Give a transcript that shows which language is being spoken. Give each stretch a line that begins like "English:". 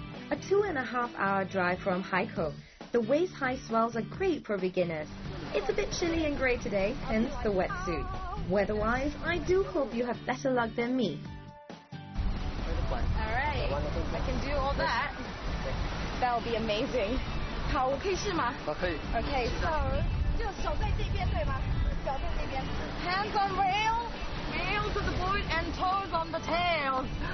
English: A 2.5-hour drive from Haikou, the waist-high swells are great for beginners. It's a bit chilly and grey today, hence the wetsuit. Weather-wise, I do hope you have better luck than me. Alright, I can do all that. That will be amazing.
Chinese: 好，我可以试吗？可以。
English: Okay, so
Chinese: 就手在这边对吗？脚在那边。
English: Hands on rail, nails to the board, and toes on the tails.